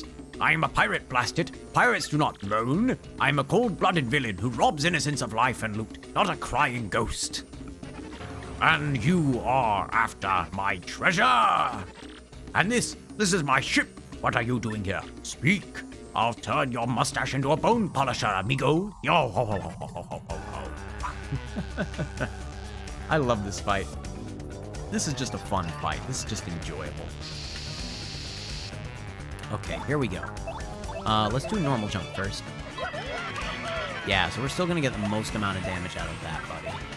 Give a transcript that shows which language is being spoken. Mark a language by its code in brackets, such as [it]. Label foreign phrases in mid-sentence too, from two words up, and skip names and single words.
[en] I'm a pirate, blast it. Pirates do not moan. I'm a cold-blooded villain who robs innocents of life and loot, not a crying ghost. And you are after my treasure. And this is my ship. What are you doing here? Speak. I'll turn your mustache into a bone polisher, amigo. Yo ho ho ho ho ho ho ho. I love this fight. This is just a fun fight. This is just enjoyable. Okay, here we go. Let's do normal jump first. Yeah, so we're still gonna get the most amount of damage out of that, buddy.